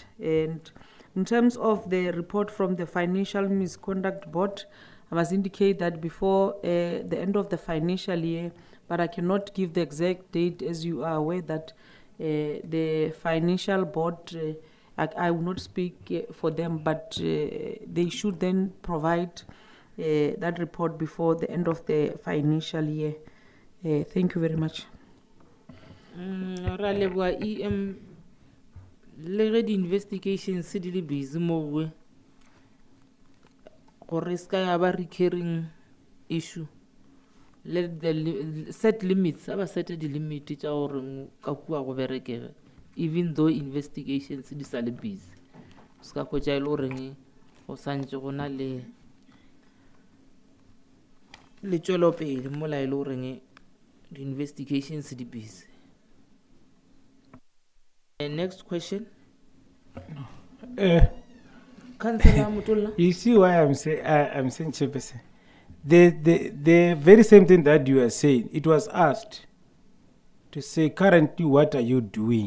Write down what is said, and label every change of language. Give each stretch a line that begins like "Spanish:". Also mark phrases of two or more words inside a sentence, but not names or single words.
English: And in terms of the report from the Financial Misconduct Board, I must indicate that before the end of the financial year, but I cannot give the exact date, as you are aware that the Financial Board, I will not speak for them, but they should then provide that report before the end of the financial year. Thank you very much.
Northern Sotho: Ra leboha EM le ge di investigations se di le busy mo gore ska ya ba
English: recurring issue. Let the set limits,
Northern Sotho: aba
English: set the limit
Northern Sotho: tša gore ka kua go berekega,
English: even though investigations
Northern Sotho: di sa le busy. Ska ko tša ile gore go santse go na le tšwelopele mo la ile gore
English: the investigations
Northern Sotho: di busy.
English: Next question. Councillor Mutola. You see why I'm saying Chairperson? The very same thing that you are saying, it was asked to say currently what are you doing?